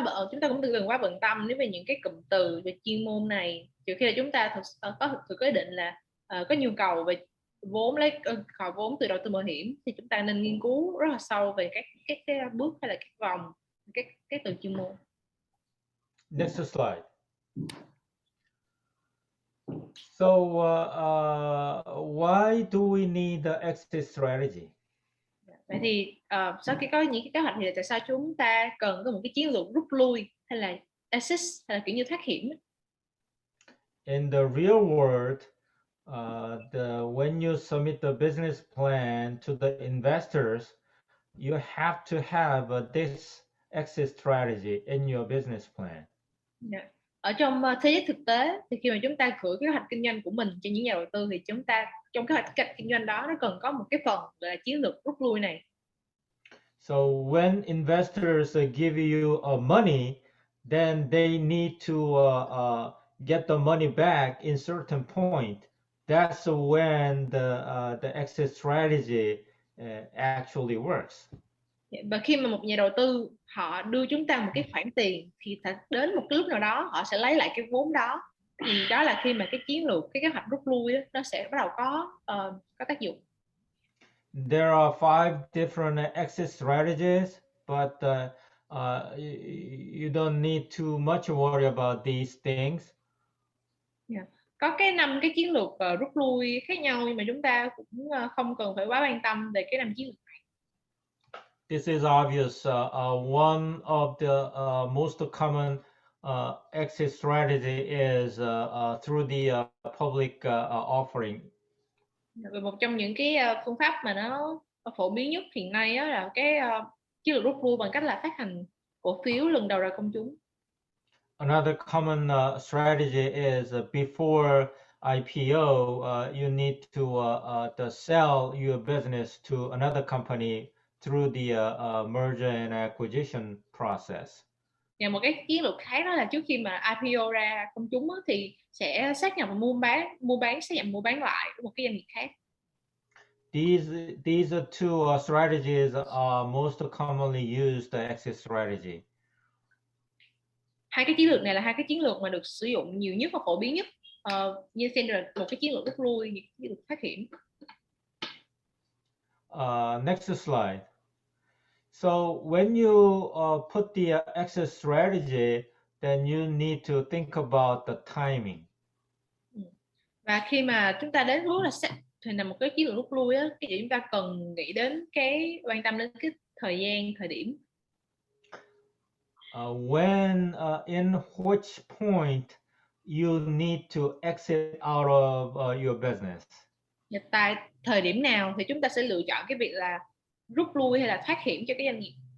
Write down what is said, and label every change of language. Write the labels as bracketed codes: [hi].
[vi] Chúng ta cũng đừng quá bận tâm nếu về những cái cụm từ về chuyên môn này, trừ khi là chúng ta có quyết định là có nhu cầu về vốn, lấy khỏi vốn từ đầu tư mạo hiểm, thì chúng ta nên nghiên cứu rất là sâu về các cái bước hay là các vòng các từ chuyên môn. [en] Next slide. So why do we need the exit strategy? [vi] Vậy thì sau khi có những cái kế hoạch thì tại sao chúng ta cần có một cái chiến lược rút lui hay là exit, hay là kiểu như thoát hiểm? [en] In the real world, when you submit the business plan to the investors, you have to have this exit strategy in your business plan. [vi] Ở trong thế giới thực tế thì khi mà chúng ta gửi kế hoạch kinh doanh của mình cho những nhà đầu tư, thì chúng ta trong kế hoạch kinh doanh đó nó cần có một cái phần gọi là chiến lược rút lui này. [en] So when investors give you money, then they need to get the money back in certain point. That's when the exit strategy actually works. [vi] Và khi mà một nhà đầu tư họ đưa chúng ta một cái khoản tiền, thì đến một cái lúc nào đó họ sẽ lấy lại cái vốn đó, thì đó là khi mà cái chiến lược, cái kế hoạch rút lui đó, nó sẽ bắt đầu có tác dụng. [en] There are 5 different exit strategies, but you don't need too much worry about these things. [vi] Có cái 5 cái chiến lược rút lui khác nhau, nhưng mà chúng ta cũng không cần phải quá quan tâm về cái 5 chiến lược này. [en] This is obvious. One of the most common exit strategy is through the public offering. [vi] Một trong những cái phương pháp mà nó phổ biến nhất hiện nay là cái chiến lược rút lui bằng cách là phát hành cổ phiếu lần đầu ra công chúng. [en] Another common strategy is before IPO, you need to sell your business to another company through the merger and acquisition process. [vi] Và một cái chiến lược khác đó là trước khi mà IPO ra công chúng thì sẽ xác nhận xác nhận mua bán lại với một cái doanh nghiệp khác. [en] These two strategies are most commonly used exit strategy. [vi] Hai cái chiến lược này là hai cái chiến lược mà được sử dụng nhiều nhất và phổ biến nhất. Như xem là một cái chiến lược rút lui, một chiến lược thoát hiểm. [en] Next slide. So when you put the exit strategy, then you need to think about the timing. [vi] Và khi mà chúng ta đến bước là thì là một cái chiến lược rút lui á, thì chúng ta cần nghĩ đến quan tâm đến cái thời điểm. [en] When in which point you need to exit out of your business. [vi] Tại thời điểm nào thì chúng ta sẽ lựa chọn cái việc là rút lui hay là thoát hiểm cho cái doanh nghiệp.